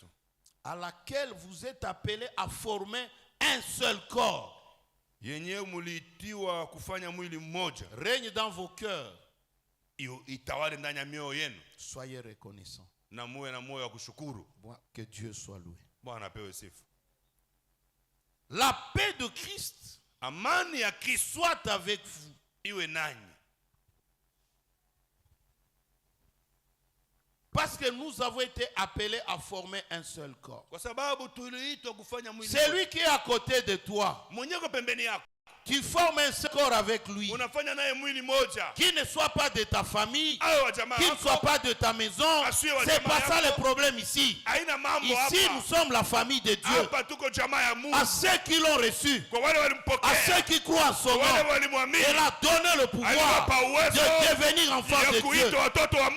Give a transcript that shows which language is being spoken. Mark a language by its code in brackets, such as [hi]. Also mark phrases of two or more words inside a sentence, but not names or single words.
[fr] à laquelle vous êtes appelés à former un seul corps, [sw] yenyewe muliitiwa kufanya mwili mmoja, [fr] règne dans vos cœurs. [sw] itawale ndani ya mioyo yenu, [fr] Soyez reconnaissants. [sw] na muwe na moyo wa kushukuru. [fr] Que Dieu soit loué. [sw] Bwana apewe sifa. [fr] La paix de Christ [sw] Amani ya Kristo [fr] soit avec vous. [sw] iwe nanyi. [fr] Parce que nous avons été appelés à former un seul corps. [sw] Kwa sababu tuliitwa kufanya mwili. [fr] C'est lui qui est à côté de toi. [sw] Mwenye ko pembeni yako. [fr] Tu formes un seul corps avec lui. [sw] Unafanya naye mwili moja. [fr] Qui ne soit pas de ta famille, qui ne soit pas de ta maison. C'est pas ça le problème ici. Ici, nous sommes la famille de Dieu. À ceux qui l'ont reçu, à ceux qui croient en son nom, il a donné le pouvoir de devenir enfant de Dieu.